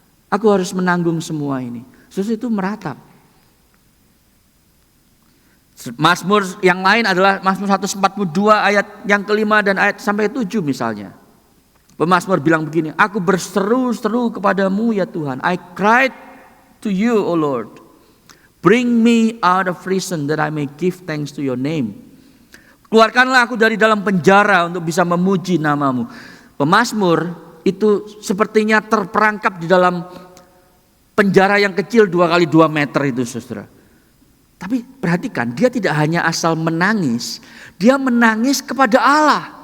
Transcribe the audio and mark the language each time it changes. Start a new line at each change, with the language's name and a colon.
Indonesian: Aku harus menanggung semua ini. Saudara, itu meratap. Mazmur yang lain adalah Mazmur 142 ayat yang kelima dan ayat sampai 7 misalnya. Pemazmur bilang begini, aku berseru-seru kepadamu ya Tuhan.
English: I cried to you, O Lord. Bring me out of prison that I may give thanks to your name.
Indonesian: Keluarkanlah aku dari dalam penjara untuk bisa memuji namamu. Pemazmur itu sepertinya terperangkap di dalam penjara yang kecil 2 kali 2 meter itu, saudara. Tapi perhatikan, dia tidak hanya asal menangis, dia menangis kepada Allah.